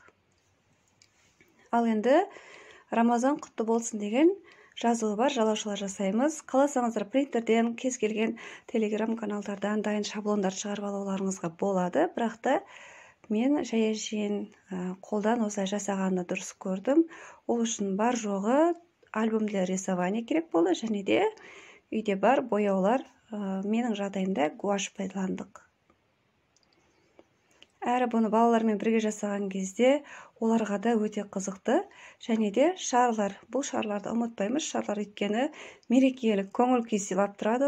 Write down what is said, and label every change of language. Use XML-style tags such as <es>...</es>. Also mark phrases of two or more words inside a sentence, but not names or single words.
<kk>Ал енді Рамазан құтты болсын деген жазуы бар жалаушалар жасаймыз. Қаласаңыздар принтерден, кез келген телеграм каналдардан дайын шаблондар шығарып алуларыңызға болады. Бірақ та мен жай-жайын қолдан осылай жасағанды дұрыс көрдім. Ол үшін бар жоғы</kk> <ru>альбом для рисования</ru> <kk>керек болды, және де үйде бар бояулар, менің жағдайымда гуашь пайдаландық. Әрі бұны балалармен бірге жасаған кезде оларға да өте қызықты. Және де шарлар, бұл шарларды ұмытпаймыз. Шарлар өйткені мерекелік көңіл күй сыйлап тұрады.</kk>